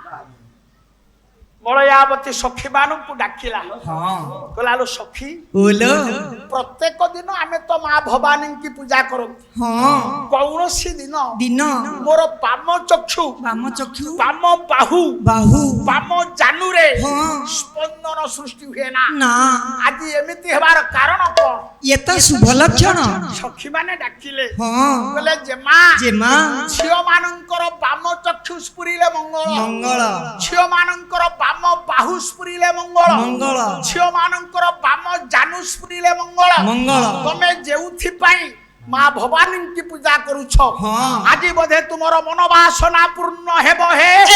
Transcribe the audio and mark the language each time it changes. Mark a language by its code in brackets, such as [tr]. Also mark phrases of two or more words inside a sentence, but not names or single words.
[or] ମଳୟାବତୀ ସଖୀ ମାନଙ୍କୁ ଡାକିଲା କହିଲା ଲୋ ସଖୀ ପ୍ରତ୍ୟେକ ଦିନ ଆମେ ତ ମା ଭବାନୀଙ୍କୁ ପୂଜା କରନ୍ତି କୌଣସି ଦିନ ମୋର ବାମ ଚକ୍ଷୁ ବାମ ବାହୁ ବାମ ଜାନୁରେ ସ୍ପନ୍ଦନ ସୃଷ୍ଟି ହୁଏ ନା ଆଜି ଏମିତି ହେବାର କାରଣ କଣ [hi] ये तो शुभ लक्षण [or] ସଖୀ ମାନେ ଡାକିଲେ କହିଲେ ଜେମା ଝିଅ ମାନଙ୍କର ବାମ ଚକ୍ଷୁ ସ୍ଫୁରିଲେ ମଙ୍ଗଳ ଝିଅ ମାନଙ୍କର ବାମ ବାହୁ ସ୍ଫୁରିଲେ ମଙ୍ଗଳ ଝିଅ ମାନଙ୍କର ବାମ ଜାନୁ ସ୍ଫୁରିଲେ ମଙ୍ଗଳ ତମେ ଯେଉଁଥିପାଇଁ ମା ଭବାନୀଙ୍କୁ ପୂଜା କରୁଛ ଆଜି ବୋଧେ ତୁମର ମନୋବାସନା ପୂର୍ଣ୍ଣ ହେବ ହେ